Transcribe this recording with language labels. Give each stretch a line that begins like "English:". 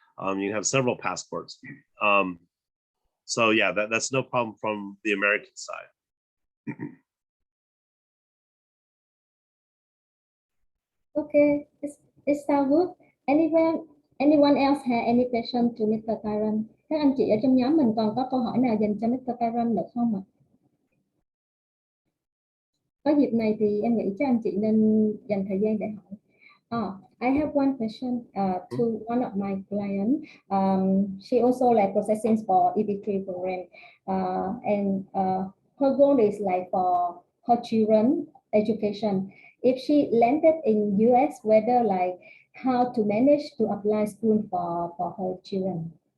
English: You can have several passports. So yeah, that's no problem from the American side. Okay, it sounds good. Anyone else have any question to Mr. Tyron?
Vietnamese: Các anh chị ở trong nhóm mình còn có câu hỏi nào dành cho Mr. Tyron được không ạ? Có dịp này thì em nghĩ các anh chị nên dành thời gian để hỏi.
English: I have one question to one of my clients. She also like processing for EB3 program, and her goal is like for her children education. If she landed in US, whether like how to manage to apply school for her children.